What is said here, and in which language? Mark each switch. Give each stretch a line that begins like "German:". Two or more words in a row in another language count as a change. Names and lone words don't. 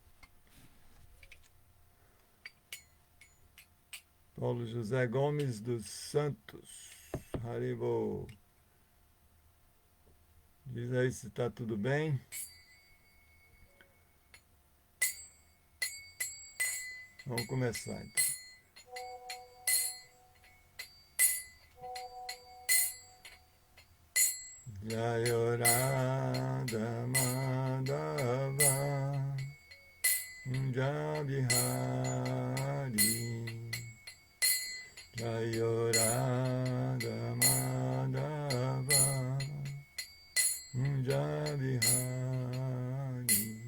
Portuguese: Paulo José Gomes dos Santos. Haribol. Diz aí se tá tudo bem. Vamos começar então.
Sanskrit: Jayo Radha Madhava Kunja Bihari. Jayo Radha Madhava Kunja Bihari.